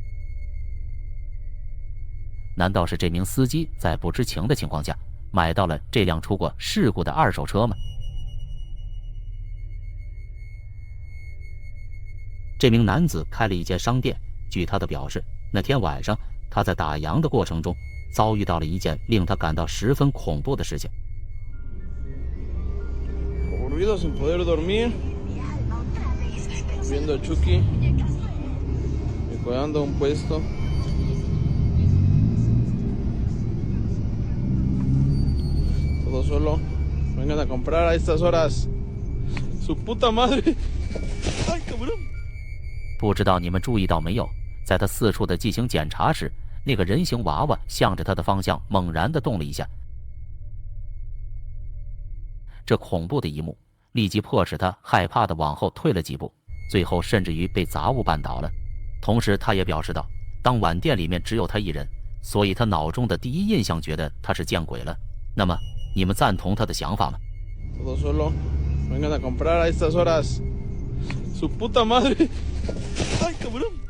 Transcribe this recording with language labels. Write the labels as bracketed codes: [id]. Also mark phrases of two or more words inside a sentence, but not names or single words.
[zh] 难道是这名司机在不知情的情况下买到了这辆出过事故的二手车吗？这名男子开了一间商店，据他的表示，那天晚上他在打烊的过程中遭遇到了一件令他感到十分恐怖的事情。 [es] Aburrido sin poder dormir, viendo a Chucky, decorando un puesto. Todo solo. Vengan a comprar a estas horas. Su puta madre. Ay, cabrón. [zh] 不知道你们注意到没有，在他四处的进行检查时，那个人形娃娃向着他的方向猛然地动了一下。这恐怖的一幕立即迫使他害怕地往后退了几步，最后甚至于被杂物绊倒了。同时他也表示到，当晚店里面只有他一人，所以他脑中的第一印象觉得他是见鬼了。那么你们赞同他的想法吗？ [es] Todo solo. Vengan a comprar a estas horas. Su puta madre. Ay, cabrón.